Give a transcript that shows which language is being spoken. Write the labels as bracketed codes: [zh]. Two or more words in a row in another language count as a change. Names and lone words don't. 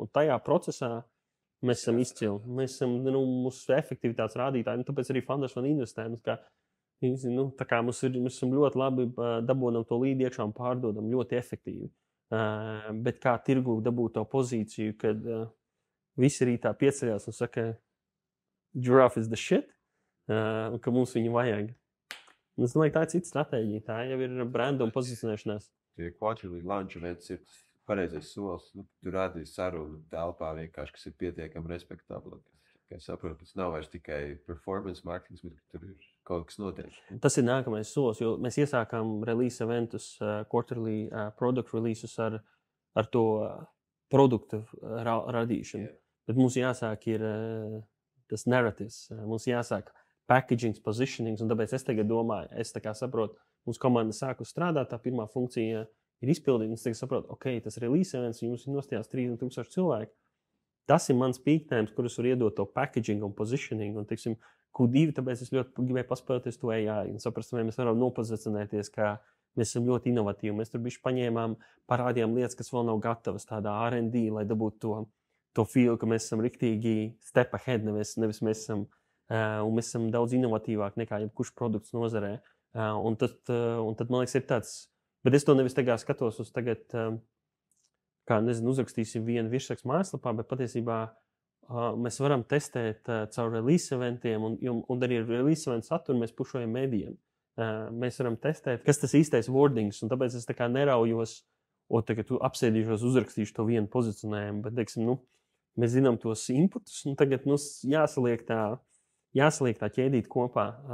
[lv] Un tajā procesā mēs esam izcili. Mēs esam mūsu efektivitātes rādītāji, tāpēc arī Founders Fund investē. Mēs esam ļoti labi dabonam to līdi iekšā un pārdodam ļoti efektīvi. Bet kā tirgu dabūt to pozīciju, kad visi rītā pieceļās un saka, [en] Giraffe is the shit, [lv] un ka mums viņu vajag. Es domāju, tā ir cita stratēģija. Tā jau ir branda un pozicionēšanās. Tie [en] quarterly launch events [lv] ir pareizais solis. Tur rādīs sarunu telpā vienkārši, kas ir pietiekami respektabli. Es saprotu, tas nav vairs tikai [en] performance marketing, [lv] bet tur ir kaut kas notiek. Tas ir nākamais solis, jo mēs iesākām release eventus, [en] quarterly product releases [lv] ar to produktu radīšanu. Yeah. Bet mums jāsāk ir tas narratives, mums jāsāk packagings, positionings, un tāpēc es tagad domāju, es tā kā saprotu, mums komanda sākus strādāt, tā pirmā funkcija ir izpildīta. Es saprotu, ok, tas [en] release events, [lv] jums ir nostājās 3000 cilvēku. Tas ir mans [en] peak times, [lv] kurus var iedot to packaging un positioning. Un, teiksim, Q2, tāpēc es ļoti gribēju paspēlēties to AI un saprast, vai mēs varam nopozicionēties, kā mēs esam ļoti inovatīvi. Mēs tur bišķi paņēmām, parādījām lietas, kas vēl nav gatavas, tādā R&D, lai dabūtu to feel, ka mēs esam riktīgi [en] step ahead, [lv] nevis mēs esam, un mēs esam daudz inovatīvāk nekā jebkurš produkts nozarē. Un tad, man liekas, ir tāds, bet es to nevis tagad skatos uz tagad, kā, nezinu, uzrakstīsim vienu virsrakstu mājaslapā, bet patiesībā mēs varam testēt caur release eventiem, un arī [en] release event [lv] saturu mēs pušojam mēdījiem. Mēs varam testēt, kas tas īstais wordings, un tāpēc es tā kā neraujos, tagad apsēdīšos, uzrakstīšu to vienu pozicionējumu, bet, teiksim, mēs zinām tos inputus, un tagad jāsaliek tā ķēdīt kopā.